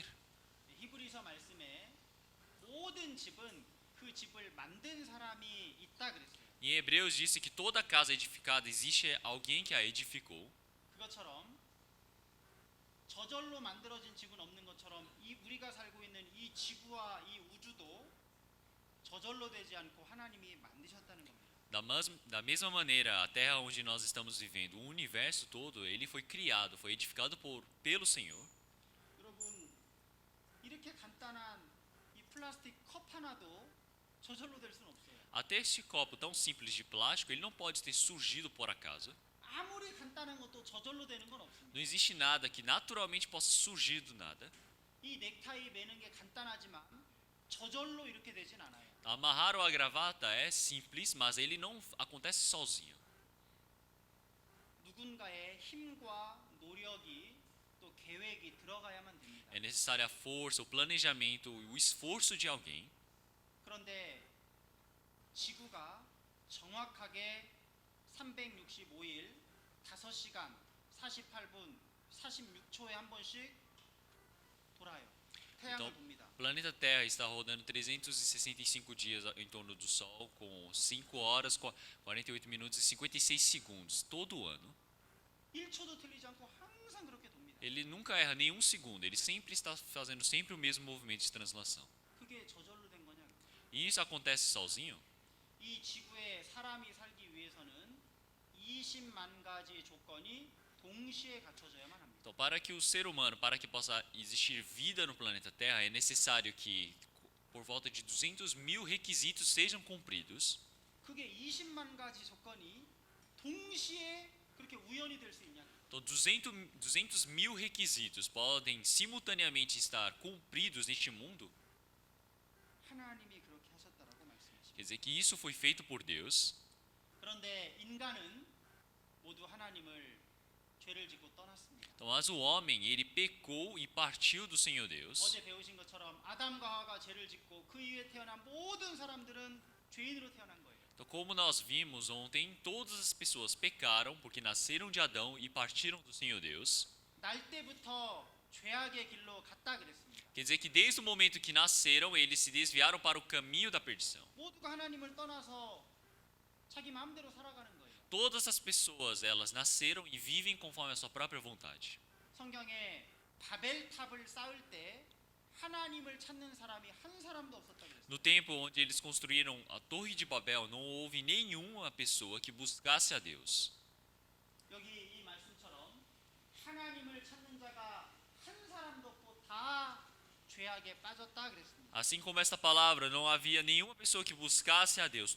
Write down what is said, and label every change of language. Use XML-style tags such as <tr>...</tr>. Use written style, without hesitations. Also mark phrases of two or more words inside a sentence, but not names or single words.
<ko>히브리서 말씀에 모든 집은 그 집을 만든 사람이 있다 그랬어요.</ko> <pt>Em Hebreus disse que toda casa edificada existe alguém que a edificou.</pt> <ko>그것처럼 저절로 만들어진 집은 없는 것처럼 이 우리가 살고 있는 이 지구와 이 우주도 저절로 되지 않고 하나님이 만드셨다는 겁니다.</ko> <pt>Da mesma maneira, a terra onde nós estamos vivendo, o universo todo, ele foi criado, foi edificado pelo Senhor.</pt> <ko>여러분 이렇게 간단한 이 플라스틱 컵 하나도 저절로 될 수는 없어요.</ko> <pt>Até este copo tão simples de plástico, ele não pode ter surgido por acaso.</pt> <ko>아무리 간단한 것도 저절로 되는 건 없습니다.</ko> <pt>Não existe nada que naturalmente possa surgir do nada.</pt> <ko>이 넥타이 매는 게 간단하지만 저절로 이렇게 되진 않아요.</ko> <pt>Amarrar a gravata é simples, mas ele não acontece sozinho.</pt> <ko>누군가의 힘과 노력이 또 계획이 들어가야만 됩니다.</ko> <pt>É necessária a força, o planejamento, o esforço de alguém.</pt> <ko>그런데 지구가 정확하게 365일 5시간 48분 46초에 한 번씩 돌아요. 태양을</ko> <pt>Então,</pt> <ko>봅니다.</ko> <pt>o planeta Terra está rodando 365 dias em torno do Sol, com 5 horas, 48 minutos e 56 segundos, todo ano.</pt> <ko>1초도 틀리지 않고 항상 그렇게 돕니다.</ko> <pt>Ele nunca erra nenhum segundo, ele sempre está fazendo sempre o mesmo movimento de translação.</pt> <ko>그게 저절로 된 거냐?</ko> <pt>E isso acontece sozinho?</pt> <ko>이 지구에 사람이 살기 위해서는 20만 가지 조건이 동시에 갖춰져야만 합니다.</ko> <pt>Então, para que o ser humano, para que possa existir vida no planeta Terra, é necessário que por volta de 200 mil requisitos sejam cumpridos.</pt> <ko>그게 20만 가지 조건이 동시에 그렇게 우연이 될 수 있냐?</ko> <pt>Então, 200 mil requisitos podem simultaneamente estar cumpridos neste mundo.</pt> <ko>하나님의 하나님이 그렇게 하셨다라고 말씀하십니다.</ko> <pt>Quer dizer que isso foi feito por Deus.</pt> <ko>그런데 인간은 모두 하나님을 죄를 짓고 떠났습니다.</ko> <pt>Então, mas o homem, ele pecou e partiu do Senhor Deus.</pt> <ko>어제 배우신 것처럼 아담과 하와가 죄를 짓고 그 이후에 태어난 모든 사람들은 죄인으로 태어난 거예요.</ko> <pt>Então, como nós vimos ontem, todas as pessoas pecaram porque nasceram de Adão e partiram do Senhor Deus.</pt> <ko>날 때부터 죄악의 길로 갔다 그랬습니다.</ko> <pt>Quer dizer que desde o momento que nasceram, eles se desviaram para o caminho da perdição.</pt> <ko>모두가 하나님을 떠나서 자기 마음대로 살아가는 거예요.</ko> <pt>Todas as pessoas, elas nasceram e vivem conforme a sua própria vontade.</pt> <ko>성경에 바벨탑을 쌓을 때 하나님을 찾는 사람이 한 사람도 없었다고 그랬어요.</ko> <pt>No tempo onde eles construíram a Torre de Babel, não houve nenhuma pessoa que buscasse a Deus.</pt> <ko>여기 이 말씀처럼 하나님을 찾는 자가 한 사람도 없고 다 죄악에 빠졌다 그랬습니다.</ko> <pt>Assim como esta palavra, não havia nenhuma pessoa que buscasse a Deus.</pt>